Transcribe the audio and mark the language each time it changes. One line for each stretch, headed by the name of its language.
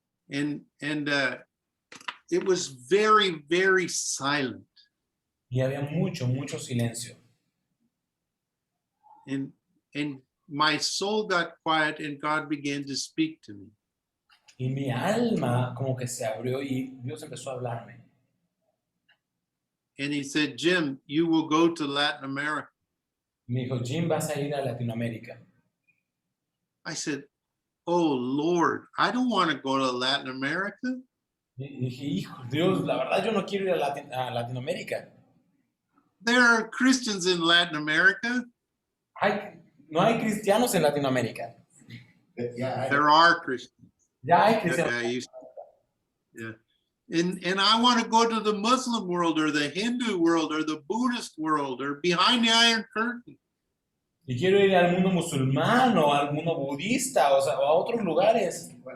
English: And it was very, very silent.
Spanish: Y había mucho silencio.
English: And my soul got quiet and God began to speak to me.
Spanish: Y mi alma como que se abrió y Dios empezó a hablarme.
English: And he said, Jim, you will go to Latin America.
Spanish: Y me dijo, Jim, vas a ir a Latinoamérica.
English: I said, oh, Lord, I don't want to go to Latin America.
Spanish: Y dije, hijo, Dios, la verdad yo no quiero ir a Latinoamérica.
English: There are Christians in Latin America.
Spanish: No hay cristianos en Latinoamérica.
English: There are Christians.
Spanish: Ya hay cristianos.
English: Yeah. And I want to go to the Muslim world or the Hindu world or the Buddhist world or behind the Iron Curtain.
Spanish: Y quiero ir al mundo musulmán o al mundo budista, o sea, o a otros lugares.